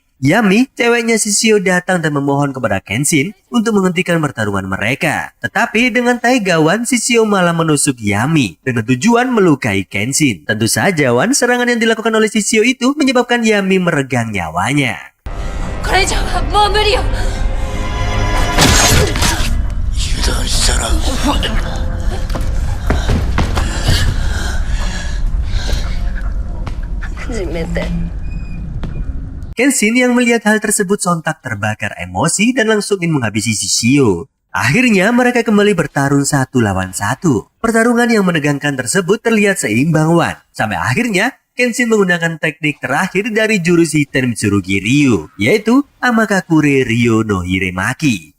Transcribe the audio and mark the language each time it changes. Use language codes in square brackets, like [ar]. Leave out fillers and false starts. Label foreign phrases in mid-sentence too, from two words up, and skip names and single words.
[id] Yami, ceweknya Shishio, datang dan memohon kepada Kenshin untuk menghentikan pertarungan mereka. Tetapi dengan tega Shishio malah menusuk Yami dengan tujuan melukai Kenshin. Tentu saja serangan yang dilakukan oleh Shishio itu menyebabkan Yami meregang nyawanya. [ja] これ以上はもう無理よ。油断したら初めて。 [id] Kenshin yang melihat hal tersebut sontak terbakar emosi dan langsung ingin menghabisi Shishio. Akhirnya mereka kembali bertarung 1 lawan 1. Pertarungan yang menegangkan tersebut terlihat seimbang Wan. Sampai akhirnya Kenshin menggunakan teknik terakhir dari jurus Hiten Mitsurugi Ryu, yaitu Amakakure Ryo no Hiremaki.